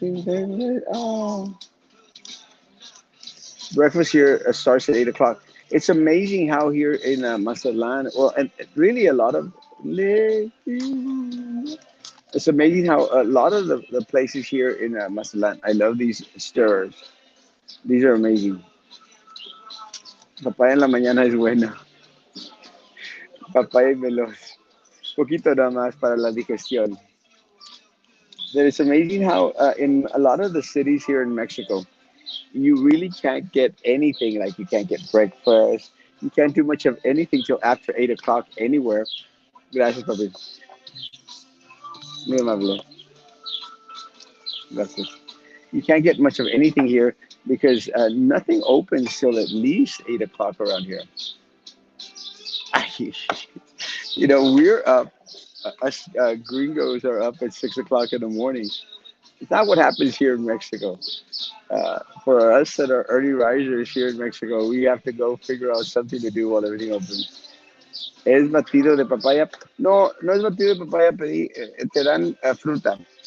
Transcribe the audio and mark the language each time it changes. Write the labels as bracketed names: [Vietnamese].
[English] Oh, breakfast here starts at 8 o'clock. It's amazing how here in Mazatlan, well, and really a lot of. It's amazing how a lot of the places here in Mazatlan. I love these stirrers. These are amazing. [Spanish] Papaya en la mañana es bueno. Papaya y veloz. Poquito nada más para la digestión. [English] That it's amazing how in a lot of the cities here in Mexico, you really can't get anything. Like you can't get breakfast. You can't do much of anything till after 8 o'clock anywhere. [Spanish] Gracias, papi. Muy amable. Gracias. [English] You can't get much of anything here because nothing opens till at least 8 o'clock around here. We're up. Us gringos are up at 6 o'clock in the morning. It's not what happens here in Mexico. For us that are early risers here in Mexico, we have to go figure out something to do while everything opens. [Spanish] ¿Es batido de papaya? No, no es batido de papaya, pedí, te dan fruta.